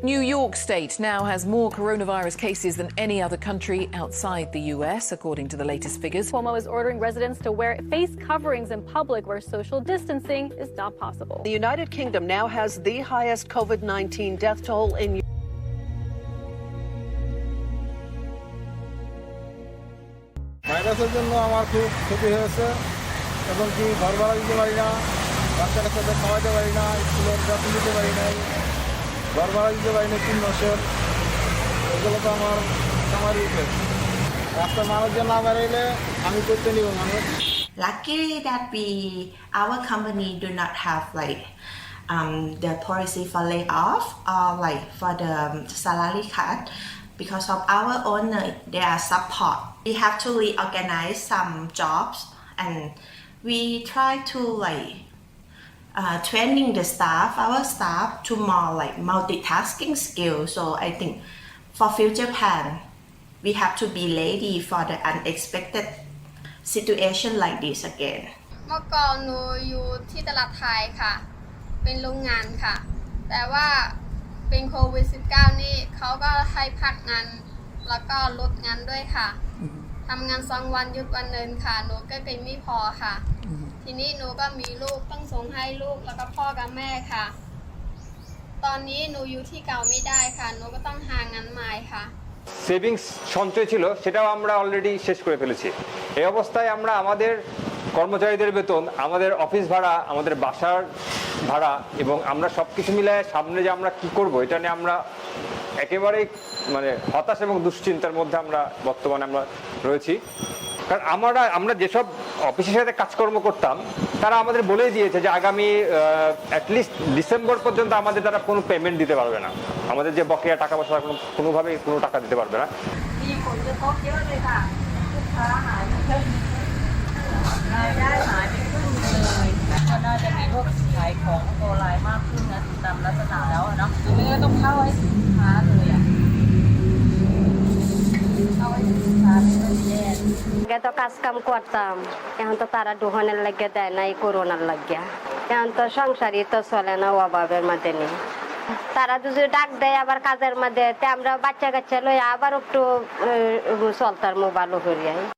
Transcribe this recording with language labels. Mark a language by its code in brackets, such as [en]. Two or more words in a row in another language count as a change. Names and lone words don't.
[en] New York State now has more coronavirus cases than any other country outside the U.S., according to the latest figures. Cuomo is ordering residents to wear face coverings in public where social distancing is not possible. The United Kingdom now has the highest COVID-19 death toll in Europe. [bn] ভাইরাসের জন্য আমার খুব ক্ষতি হয়েছে এবং কি ঘর ভাড়া দিতে পারি না বাচ্চা কাচ্চাদের খাওয়াতে পারি না স্কুলের যত্ন দিতে পারি নাই ঘর ভাড়া দিতে পারি না 3 মাসের এগুলো তো আমারই উঠেছে রাস্তার মানুষজন না বেরোলে আমি করতে নিব মানুষ. [en] Luckily that our company do not have the policy for layoff or for the salary cut. Because of our owner, their support. We have to reorganize some jobs and we try to training the staff, our staff, to more multitasking skills. So I think for future plan, we have to be ready for the unexpected situation like this again. [th] เมื่อก่อนหนูอยู่ที่ตลาดไทยค่ะเป็นโรงงานค่ะแต่ว่าเป็นโควิด -19 นี่เขาก็ให้พักงานแล้วก็ลดงานด้วยค่ะทำงาน2 วันหยุดวันนึงค่ะหนูก็เกินไม่พอค่ะทีนี้หนูก็มีลูกต้องส่งให้ลูกแล้วก็พ่อกับแม่ค่ะตอนนี้หนูอยู่ที่เก่าไม่ได้ค่ะหนูก็ต้องหางานใหม่ค่ะ [bn] সেভিংস সঞ্চয় ছিল সেটাও আমরা অলরেডি শেষ করে ফেলেছি এই অবস্থায় আমরা আমাদের কর্মচারীদের বেতন আমাদের অফিস ভাড়া আমাদের বাসার ভাড়া এবং আমরা সবকিছু মিলায় সামনে যে আমরা কি করব এটা নিয়ে আমরা একেবারে হতাশ এবং দুশ্চিন্তার মধ্যে আমরা বর্তমানে রয়েছি কারণ আমরা যেসব অফিসের সাথে কাজকর্ম করতাম তারা আমাদের বলেই দিয়েছে যে আগামী অ্যাটলিস্ট ডিসেম্বর পর্যন্ত আমাদের তারা কোনো পেমেন্ট দিতে পারবে না আমাদের যে বকেয়া টাকা পয়সা কোনোভাবেই কোনো টাকা দিতে পারবে না [th] มีผลกระทบเยอะเลยค่ะลูกค้าหายไปรายได้หายไปครึ่งเลยก็น่าจะมีพวกขายของออนไลน์มากขึ้นนะตามลักษณะแล้วเนาะคือไม่งั้นต้องเข้าให้สินค้าเลยอ่ะเข้าให้สินค้าไม่ได้แย่ [bn] আগে তো কাজ কাম করতাম এখন তো তারা দোকানের লাগিয়ে দেয় না এই করোনার লাগিয়া এখন তো সংসারই তো চলে না অভাবের মধ্যে নেই তারা যদি ডাক দেয় আবার কাজের মধ্যে আমরা বাচ্চা কাচ্চা লই আবার একটু চলতার মোবাইলও করিয়া